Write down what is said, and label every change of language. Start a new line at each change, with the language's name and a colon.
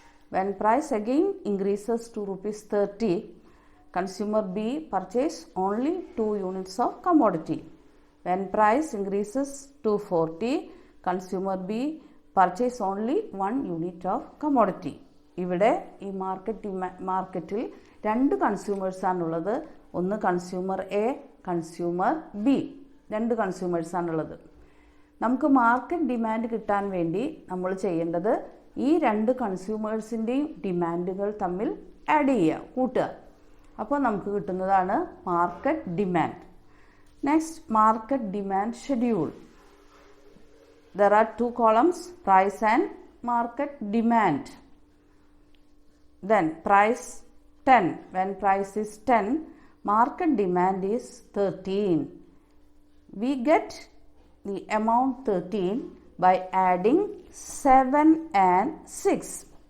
English: When price again increases to rupees 30, consumer B purchase only 2 units of commodity. When price increases to 40, consumer B purchase only 1 unit of commodity.
Malayalam: ഇവിടെ ഈ മാർക്കറ്റിൽ രണ്ട് കൺസ്യൂമേഴ്സാണുള്ളത്. ഒന്ന് consumer A, consumer B. രണ്ട് കൺസ്യൂമേഴ്സാണുള്ളത്. നമുക്ക് market demand കിട്ടാൻ വേണ്ടി നമ്മൾ ചെയ്യേണ്ടത് ഈ രണ്ട് കൺസ്യൂമേഴ്സിൻ്റെയും ഡിമാൻഡുകൾ തമ്മിൽ ആഡ് ചെയ്യുക, കൂട്ടുക. അപ്പോൾ നമുക്ക് കിട്ടുന്നതാണ് market demand.
English: Next, market demand schedule. There are two columns, price and market demand. Then price 10. When price is 10, market demand is 13. We get the amount 13 by adding 7 and 6.